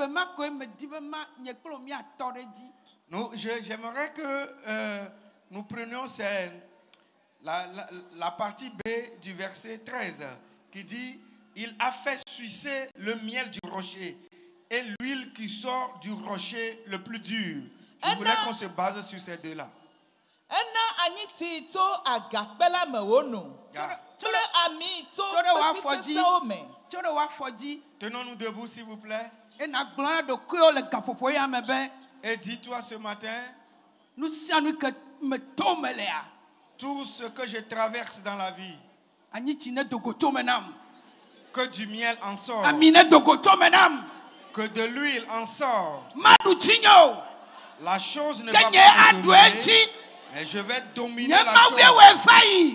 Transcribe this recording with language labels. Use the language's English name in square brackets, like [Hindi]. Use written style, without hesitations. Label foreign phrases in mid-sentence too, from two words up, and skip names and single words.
[French] J'aimerais que nous prenions la partie B du verset 13 qui dit il a fait sucer le miel du rocher et l'huile qui sort du rocher le plus dur. Je voulais qu'on se base sur ces deux-là. [Ewe] Ena anyiti tso agakpe la me wòno kple ami tso kpekui sesẽwo me. [French] Tenons-nous debout s'il vous plaît. Et dis-toi ce matin, tout ce que je traverse dans la vie, que du miel en sort, que de l'huile en sort, la chose ne va pas me dominer, mais je vais dominer la chose.